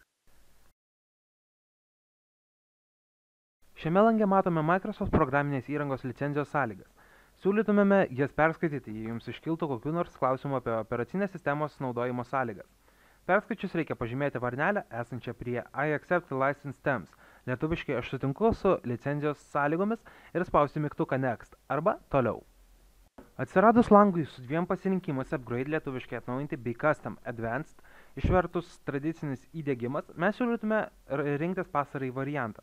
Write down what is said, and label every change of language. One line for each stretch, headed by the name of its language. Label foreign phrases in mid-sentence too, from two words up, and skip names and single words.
Lithuanian: Šiame lange matome Microsoft programinės įrangos licenzijos sąlygas. Siūlytumėme jas perskaityti, jei jums iškiltų kokių nors klausimų apie operacinės sistemos naudojimo sąlygas. Perskaičius reikia pažymėti varnelę esančią prie
English: I accept the license terms,
Lithuanian: lietuviškai aš sutinku su licenzijos sąlygomis ir spausti mygtuką Next arba toliau. Atsiradus langui su dviem pasirinkimais Upgrade lietuviškai atnaujinti bei
English: Custom Advanced,
Lithuanian: išvertus tradicinis įdiegimas, mes siūlytume rinktis pastarąjį variantą.